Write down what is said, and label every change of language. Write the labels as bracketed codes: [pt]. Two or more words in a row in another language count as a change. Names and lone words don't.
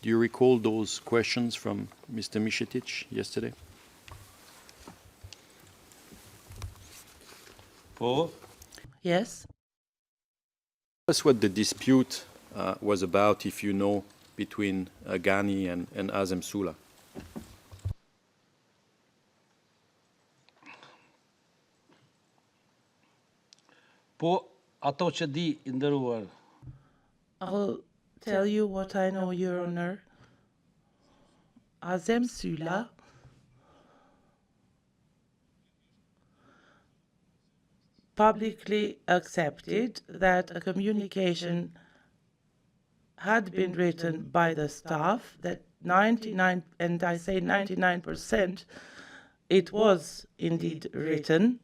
[en] Do you recall those questions from Mr. Mišetić yesterday? [sq] Po, [en] Yes? That's what the dispute was about, if you know, between Gani and Azem Sula. [sq] po ato që di i nderuar, [en] I'll tell you what I know, Your Honor. Azem Sula publicly accepted that a communication had been written by the staff, that 99, and I say 99%, it was indeed written.